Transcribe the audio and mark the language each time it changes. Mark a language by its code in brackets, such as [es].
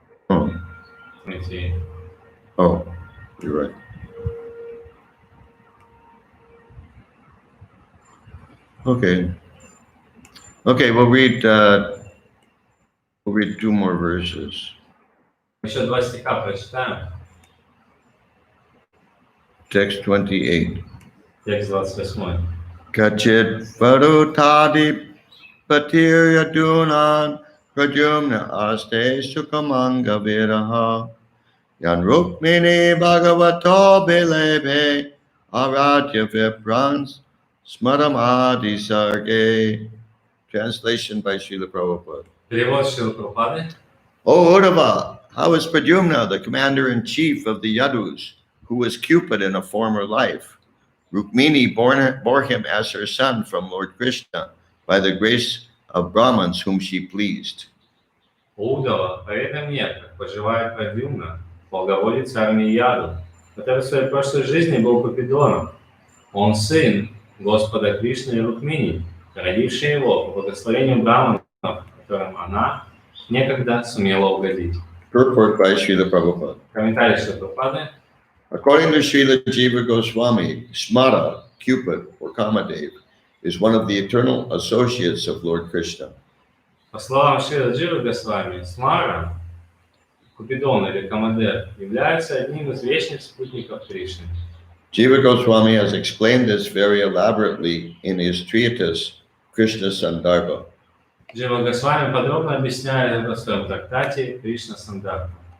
[en] Oh. 28. Oh, you're right. Okay. Okay, we'll read two more verses. [ru] Еще два стиха прочитаем. [en] Text 28. [ru] Текст 28. [sa] Kachit varutadi patiryadunan prajumna aste sukamanga viraha yan rukmini bhagavato bilebe aradya viprans smaramadi sarge. [en] Translation by Srila Prabhupada. [ru] Перевод Шрилы Прабхупады. [en] O Uddhava, how is Pradyumna, the commander-in-chief of the Yadus, who was Cupid in a former life? Rukmini bore him as her son from Lord Krishna by the grace of Brahmins whom she pleased. [ru] Удава, поведай мне, как поживает Прадюмна, полководец армии Яду, который в своей прошлой жизни был Купидоном. Он сын Господа Кришны и Рукмини, родивший его по благословению Браманов, которым она некогда сумела угодить. [en] Purport by Srila Prabhupada. [ru] Комментарий Шрилы Прабхупады. [en] According to Srila Jiva Goswami, Smara, Cupid, or Kamadev, is one of the eternal associates of Lord Krishna. [ru] По словам Шрилы Дживы Госвами, Смара, Купидон или Камадев, является одним из вечных спутников Кришны. [en] Jiva Goswami has explained this very elaborately in his treatise, Krishna Sandarbha. [ru] Джива Госвами подробно объясняет это в своем трактате Кришна Сандарбха.